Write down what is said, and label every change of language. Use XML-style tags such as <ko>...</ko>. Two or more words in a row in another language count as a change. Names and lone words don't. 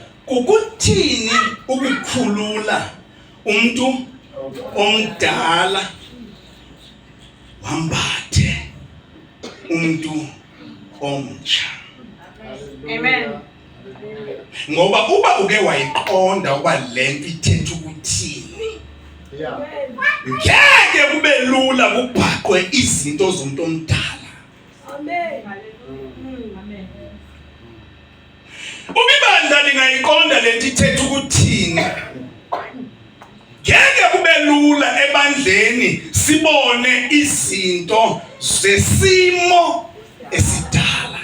<xh>Ukuthini ukukhulula umuntu omdala wambathe umuntu omtsha. Amen. Ngoba uba uke wayiqonda uba lento ithetha ukuthini, Yeah. ngeke kube lula kubhaqwe izinto zomuntu omdala. Amen. Uma ibandla lingayiqonda lento ithetha ukuthini, ngeke kube lula ebandleni sibone izinto zesimo esidala.</xh>